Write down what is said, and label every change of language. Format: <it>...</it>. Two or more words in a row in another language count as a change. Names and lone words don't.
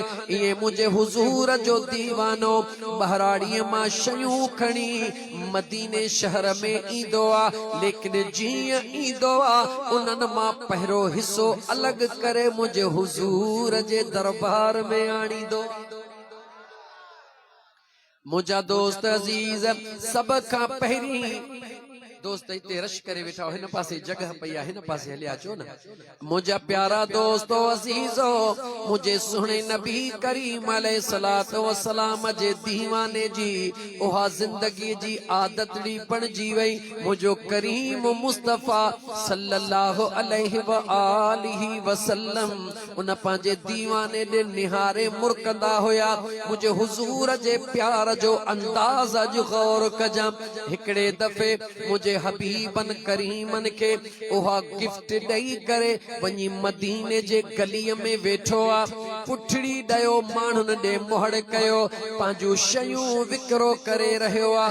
<sd>इएं मुंहिंजे हुज़ूर जो दीवानो बहराड़ीअ मां शयूं खणी मदीने शहर में ईंदो आ, लेकिन जीअं ईंदो आ उन्हनि मां पहिरियों हिस्सो अलॻि करे मुंहिंजे हुज़ूर जे दरबार में आणींदो। मुझा दोस्त अजीज सब का पहरी दोस्त इते रश करे वेठा हो, हिन पासे जगह पई आहे, हिन पासे हलिया अचो न। मुंहिंजा प्यारा दोस्तो अज़ीज़ो, मुझे सुने नबी करीम</sd> <ar>عليه الصلاة والسلام</ar> <sd>जे दीवाने जी उहा जिंदगी जी आदतड़ी बणजी वई। मुझो करीम मुस्तफ़ा</sd> <ar>صلى الله عليه و آله وسلم</ar> <sd>उन पंहिंजे दीवाने दे निहारे मुरकंदा हुया। मुझे हुजूर जे प्यार जो अंदाज़ अज गौर कजम। हिकड़े दफ़े मुझे हबीबन करीमन के उहा गिफ्ट ॾेई करे वञी मदीने जे गलीअ में वेठो आ। पुठड़ी ॾयो माण्हुनि ॾे मोहड़ कयो, पंहिंजूं शयूं विकिरो करे रहियो आ।</sd>